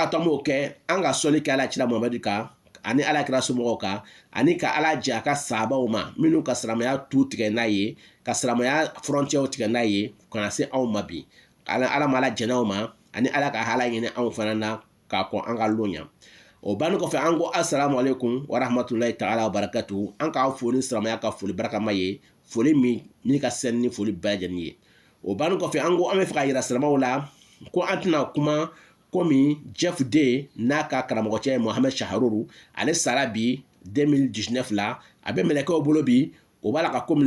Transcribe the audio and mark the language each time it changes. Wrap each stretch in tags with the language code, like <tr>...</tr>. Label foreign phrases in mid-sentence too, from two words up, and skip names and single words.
<bm>to an b'o kɛ an ka sɔli kɛ ala cira Muhamadu kan ani ala kira somɔgɔw kan ani ka ala jɛ a ka sahabaw ma minnu ka silamɛya tu tigɛ n'a ye ka silamɛya frontière tigɛ n'a ye ka na se anw ma bi ala ma ala jɛnɛw ma ani ala ka hala ɲini anw fana na k'a kɔn an ka lon ɲa o banni kɔfɛ an ko</bm> <ar>السلام عليكم ورحمة الله تعالى وبركاته</ar> <bm>an k'a foli silamɛya ka foli barakama ye foli min ka sɛni ni foli bɛɛ lajɛlen ye o banni kɔfɛ an ko an bɛ fɛ ka yira silamɛw la ko an tɛna kuma komi Jeff Day n'a ka karamɔgɔcɛ Mohamed Shaharuru ale sara bi 2019 la a bɛ mɛlɛkɛw bolo bi o b'a la ka komi</bm>